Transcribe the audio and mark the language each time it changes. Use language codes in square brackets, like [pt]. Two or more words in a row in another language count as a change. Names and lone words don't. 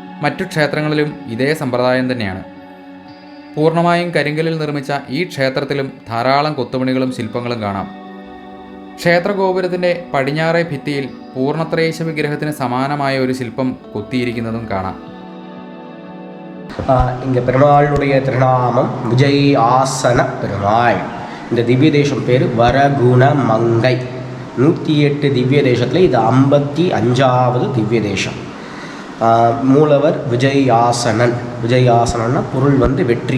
[ml] മറ്റു ക്ഷേത്രങ്ങളിലും ഇതേ സമ്പ്രദായം തന്നെയാണ്. പൂർണ്ണമായും കരിങ്കല്ലിൽ നിർമ്മിച്ച ഈ ക്ഷേത്രത്തിലും ധാരാളം കൊത്തുപണികളും ശില്പങ്ങളും കാണാം. ക്ഷേത്രഗോപുരത്തിൻ്റെ പടിഞ്ഞാറേ ഭിത്തിയിൽ പൂർണ്ണത്രയീശ വിഗ്രഹത്തിന് സമാനമായ ഒരു ശില്പം കൊത്തിയിരിക്കുന്നതും കാണാം. [ta] இங்கே பெருமாளுடைய திருநாமம் விஜய் ஆசன பெருமாள். இந்த திவ்ய தேசம் பேர் வரகுணமங்கை. 108 திவ்ய தேசத்தில் இது 55வது திவ்ய தேசம். மூலவர் விஜயாசனன். விஜயாசனன்னா பொருள் வெற்றி.